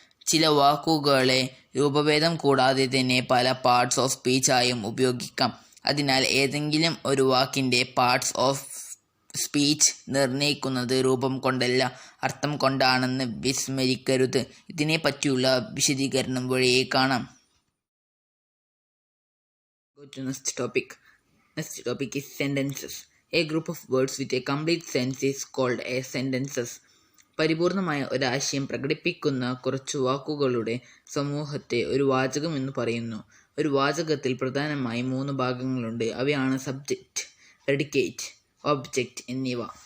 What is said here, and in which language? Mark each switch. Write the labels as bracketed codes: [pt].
[ml] ചില വാക്കുകളെ രൂപഭേദം കൂടാതെ തന്നെ പല പാർട്സ് ഓഫ് സ്പീച്ച് ആയും ഉപയോഗിക്കാം. അതിനാൽ ഏതെങ്കിലും ഒരു വാക്കിൻ്റെ പാർട്സ് ഓഫ് സ്പീച്ച് നിർണ്ണയിക്കുന്നത് രൂപം കൊണ്ടല്ല, അർത്ഥം കൊണ്ടാണെന്ന് വിസ്മരിക്കരുത്. ഇതിനെ പറ്റിയുള്ള വിശദീകരണം വഴിയേ കാണാം. [en] Go to next topic. Next topic is sentences. A group of words with a complete sense is called a sentences. [ml] പരിപൂർണമായ ഒരാശയം പ്രകടിപ്പിക്കുന്ന കുറച്ചു വാക്കുകളുടെ സമൂഹത്തെ ഒരു വാചകം എന്ന് പറയുന്നു. ഒരു വാചകത്തിൽ പ്രധാനമായും 3 ഭാഗങ്ങളുണ്ട്. അവയാണ് സബ്ജക്റ്റ്, പ്രെഡിക്കേറ്റ്, ഒബ്ജക്റ്റ് എന്നിവ.